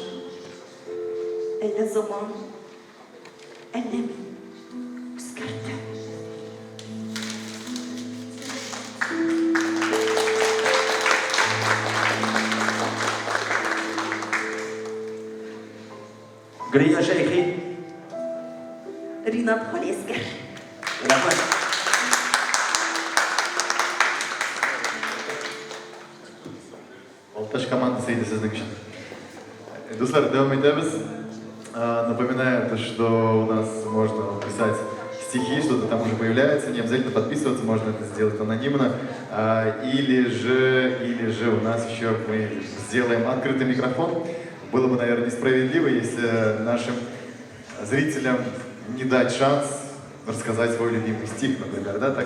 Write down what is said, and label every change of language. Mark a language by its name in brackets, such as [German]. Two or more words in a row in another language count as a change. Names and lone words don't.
[Tatar] Әллә заман, әллә мин үзгәрдем. Грия Шейхи. Ринат Холескер. [Kazakh] Рахмет. Алташ команда Сейді сіздің үшін. Достар, давам етеміз. [Russian] Напоминаю, что у нас можно писать стихи, что-то там уже появляется, не обязательно подписываться, можно это сделать анонимно. Или же у нас еще мы сделаем открытый микрофон. Было бы, наверное, несправедливо, если нашим зрителям не дать шанс рассказать свой любимый стих, например, да?